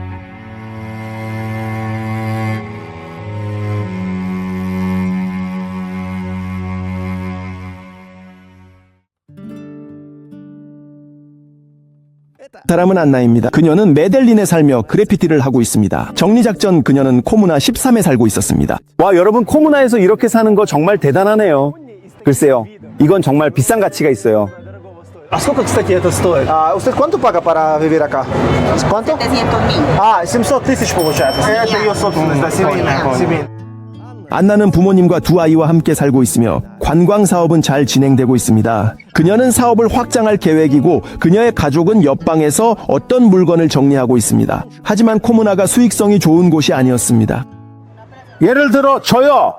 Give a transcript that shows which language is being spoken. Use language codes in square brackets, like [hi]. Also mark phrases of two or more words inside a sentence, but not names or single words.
[ko] 사람은 안나입니다. 그녀는 메델린에 살며 그래피티를 하고 있습니다. 정리작전 그녀는 코무나 13에 살고 있었습니다. 와, 여러분, 코무나에서 이렇게 사는 거 정말 대단하네요. 글쎄요, 이건 정말 비싼 가치가 있어요. [ru] А сколько, кстати, это стоит? [es] Usted cuánto paga para vivir acá? ¿Cuánto? 700,000. [ru] 700 тысяч получается. Это ее собственность, да, семейная. [ko] 안나는 부모님과 두 아이와 함께 살고 있으며 관광 사업은 잘 진행되고 있습니다. 그녀는 사업을 확장할 계획이고 그녀의 가족은 옆방에서 어떤 물건을 정리하고 있습니다. 하지만 코무나가 수익성이 좋은 곳이 아니었습니다. 예를 들어 저요.